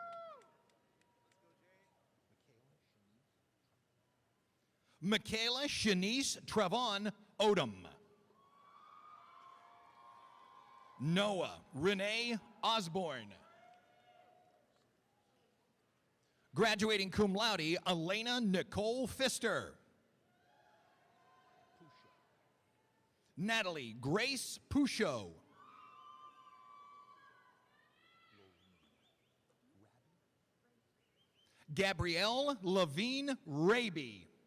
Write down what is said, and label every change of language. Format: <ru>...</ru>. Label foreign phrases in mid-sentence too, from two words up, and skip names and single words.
<en>Michaela Shanice Travon Odom. Noah Renee Osborne. Graduating</en> <la>cum laude,</la> <en>Elena Nicole Pfister. Natalie Grace Pouchot. Gabrielle Levine Raby.</en>